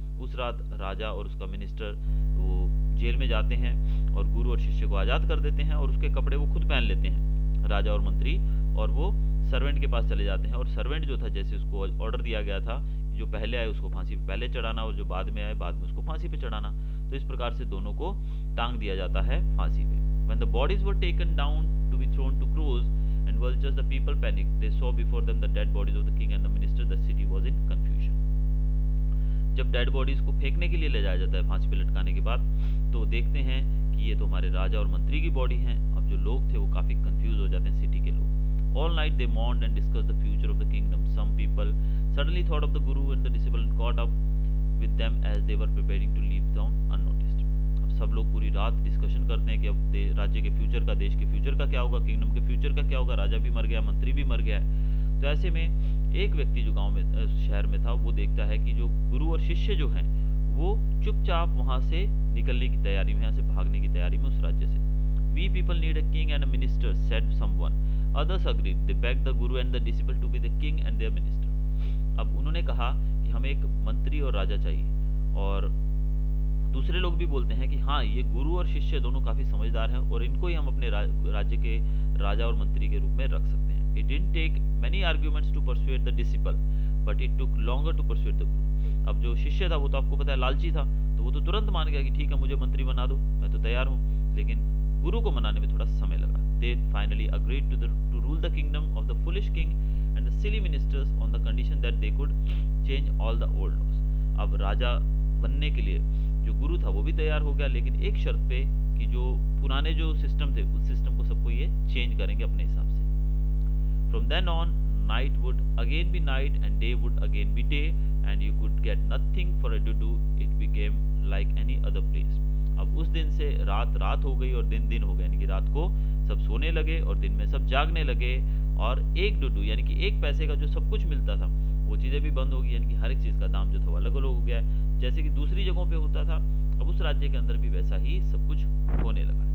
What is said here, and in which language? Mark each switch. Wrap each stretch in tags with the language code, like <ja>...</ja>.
<hi>उस रात राजा और उसका मिनिस्टर वो जेल में जाते हैं और गुरु और शिष्य को आज़ाद कर देते हैं और उसके कपड़े वो खुद पहन लेते हैं। राजा और मंत्री, और वो सर्वेंट के पास चले जाते हैं। और सर्वेंट जो था, जैसे उसको ऑर्डर दिया गया था, जो पहले आए उसको फांसी पे पहले चढ़ाना, और जो बाद में आए बाद में उसको फांसी पे चढ़ाना। तो इस प्रकार से दोनों को टांग दिया जाता है फांसी पे।</hi> <en>When the bodies were taken down to be thrown to crows and vultures, the people panicked. They saw before them the dead bodies of the king and the minister. The city was in confusion.</en> <hi>जब dead bodies को फेंकने के लिए ले जाया जाता है फांसी पे लटकाने के बाद, तो देखते हैं कि ये तो हमारे राजा और मंत्री की बॉडी हैं। अब जो लोग थे वो काफी कंफ्यूज हो जाते हैं, सिटी के लोग।</hi> <en>All night they mourned and discussed the future of the kingdom. Some people suddenly thought of the guru and the disciple and caught up with them as they were preparing to leave town unnoticed.</en> <hi>अब सब लोग पूरी रात discussion करते हैं कि अब राज्य के फ्यूचर का, देश के फ्यूचर का क्या होगा, किंगडम के फ्यूचर का क्या होगा। राजा भी मर गया, मंत्री भी मर गया है। तो ऐसे में एक व्यक्ति जो गांव में, शहर में था, वो देखता है कि जो गुरु और शिष्य जो हैं वो चुपचाप वहां से निकलने की तैयारी में, यहाँ से भागने की तैयारी में उस राज्य से।</hi> <en>We people need a king and a minister, said someone. Others agreed. They begged the guru and the disciple to be the king and their minister.</en> <hi>अब उन्होंने कहा कि हमें एक मंत्री और राजा चाहिए, और दूसरे लोग भी बोलते हैं कि हाँ, ये गुरु और शिष्य दोनों काफी समझदार हैं और इनको ही हम अपने राज्य के राजा और मंत्री के रूप में रख सकते हैं।</hi> <en>It didn't take many arguments to persuade the disciple, but it took longer to persuade the guru.</en> <hi>अब जो शिष्य था वो तो आपको पता है लालची था, तो वो तो तुरंत मान गया कि ठीक है, मुझे मंत्री बना दो, मैं तो तैयार हूँ। लेकिन गुरु को मनाने में थोड़ा समय लगा।</hi> <en>They finally agreed to rule the kingdom of the foolish king and the silly ministers on the condition that they could change all the old laws.</en> <hi>अब राजा बनने के लिए जो गुरु था वो भी तैयार हो गया, लेकिन एक शर्त पे कि जो पुराने जो सिस्टम थे उस सिस्टम को सबको ये चेंज करेंगे अपने हिसाब से।</hi> <en>From then on, night would again be night and day would again be day, and you could get nothing for it to do. It became like any other place.</en> <hi>अब उस दिन से रात रात हो गई और दिन दिन हो गया, यानी कि रात को सब सोने लगे और दिन में सब जागने लगे, और एक डुडू यानी कि एक पैसे का जो सब कुछ मिलता था वो चीजें भी बंद हो गई, यानी कि हर एक चीज का दाम जो था वो अलग अलग हो गया। जैसे कि दूसरी जगहों पे होता था, अब उस राज्य के अंदर भी वैसा ही सब कुछ होने लगा।</hi>